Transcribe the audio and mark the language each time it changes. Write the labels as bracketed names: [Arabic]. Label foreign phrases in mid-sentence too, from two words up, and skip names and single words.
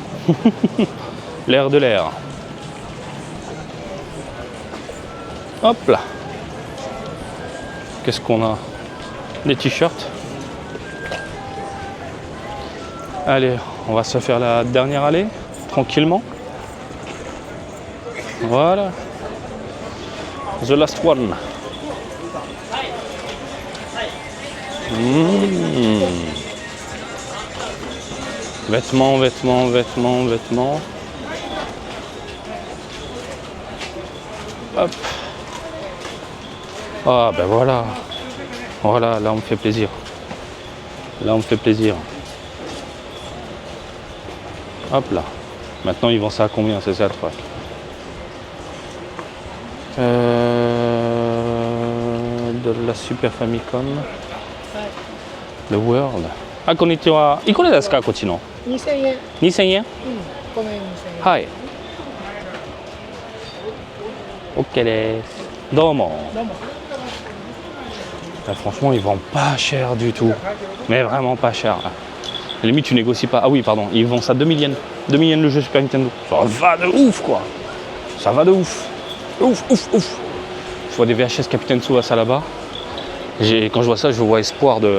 [French] L'ère de l'ère. Hop là. Qu'est-ce qu'on a? Des t-shirts. Allez, on va se faire la dernière allée, tranquillement. Voilà. [English] The last one. [French] Vêtements. Hop. Ah ben voilà. Voilà, là on me fait plaisir. Hop là. Maintenant ils vendent ça à combien? C'est ça le truc. De la Super Famicom. The World. [Japanese] あ、こんにちは。いこれですか、こっちの? 2000円。 [French] 2000 yen? [Japanese] ごめん、2000円。はい。OK です。どうも。どうも。 [French] Franchement, ils vendent pas cher du tout. Mais vraiment pas cher. À la limite, tu négocies pas. Ah oui, pardon, ils vendent ça 2000 yens. 2000 yens le jeu Super Nintendo. Ça va de ouf, quoi. Ça va de ouf. Ouf. Je vois des VHS Capitaine Tsubasa là-bas. Quand je vois ça, je vois espoir de...